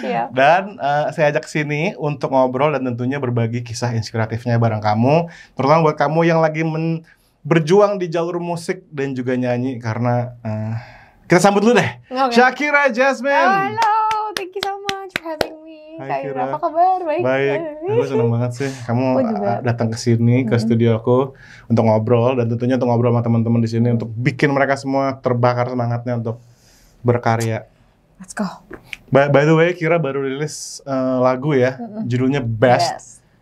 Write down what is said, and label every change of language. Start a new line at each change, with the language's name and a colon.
Indonesian: Dan saya ajak sini untuk ngobrol dan tentunya berbagi kisah inspiratifnya bareng kamu. Terutama buat kamu yang lagi berjuang di jalur musik dan juga nyanyi. Karena kita sambut dulu deh, Shakira Jasmine.
English: Halo, thank you so much for having me.
Indonesian: Hai, Indra, apa kabar? Baik, aku senang banget sih kamu Aku juga. datang ke sini ke studio aku untuk ngobrol dan tentunya untuk ngobrol sama teman-teman di sini untuk bikin mereka semua terbakar semangatnya untuk berkarya.
English: Let's go.
Indonesian: By the way, Kira baru rilis lagu ya, judulnya Best.